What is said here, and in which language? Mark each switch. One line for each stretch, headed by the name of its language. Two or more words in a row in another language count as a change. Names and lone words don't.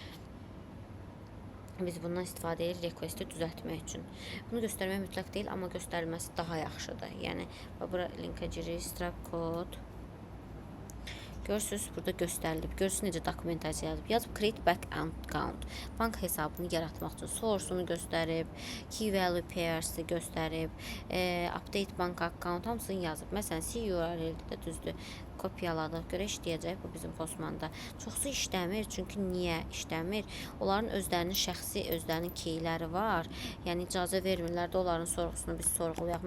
Azerbaijani: Biz bundan istifadə edirik requesti düzəltmək üçün. Bunu göstərmək mütləq deyil, amma göstərilməsi daha yaxşıdır. Yəni, bura linkə girir,
English: stripe code.
Azerbaijani: Görürsünüz, burada göstərilib. Görürsünüz, necə dokumentasiya yazıb. Yazıb
English: create bank account.
Azerbaijani: Bank hesabını yaratmaq üçün source-unu göstərib,
English: key value pairs-
Azerbaijani: i göstərib,
English: update bank account
Azerbaijani: hamısını yazıb. Məsələn, CURL-də də düzdür. Kopyaladıq. Görə işləyəcək bu bizim Postmanda. Çoxsu işləmir. Çünki niyə işləmir? Onların özlərinin şəxsi, özlərinin keyləri var. Yəni icazə vermirlər də onların sorğusunu biz sorğulayaq.